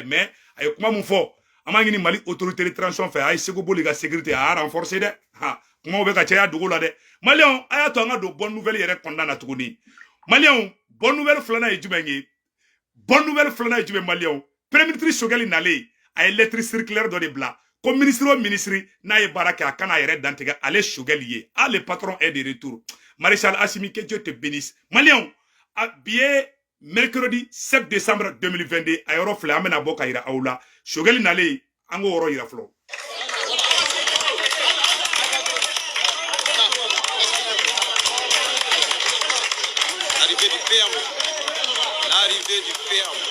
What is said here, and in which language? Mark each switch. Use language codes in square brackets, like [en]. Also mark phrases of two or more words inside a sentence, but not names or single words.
[bm] mais a ye kuma mun fɔ an b'a ɲini Mali [fr] autorité de transition [bm] fɛ a ye Segu Boli ka sécurité a y'a renforcer dɛ kumaw bɛ ka caya dugu la dɛ Maliens a y'a to an ka don [fr] bonne nouvelle [bm] yɛrɛ kɔnɔna na tuguni Maliens [fr] bonne nouvelle [bm] filanan ye jumɛn ye [fr] bonne nouvelle [bm] filanan ye jumɛn Maliens [fr] premier ministre [bm] Choguel nalen a ye [fr] lettre circulaire [bm] dɔ de bila ko ministre o ministre n'a ye baara kɛ a kana a yɛrɛ dantigɛ ale Choguel ye [fr] le patron est de retour Maréchal Assimi que Dieu te bénisse [bm] Maliens bi ye mercredi 7 décembre 2022 a yɔrɔ filɛ an bɛna bɔ ka yira aw la Choguel nalen an k'o yɔrɔ yira fɔlɔ [fr] L'arrivée du ferme.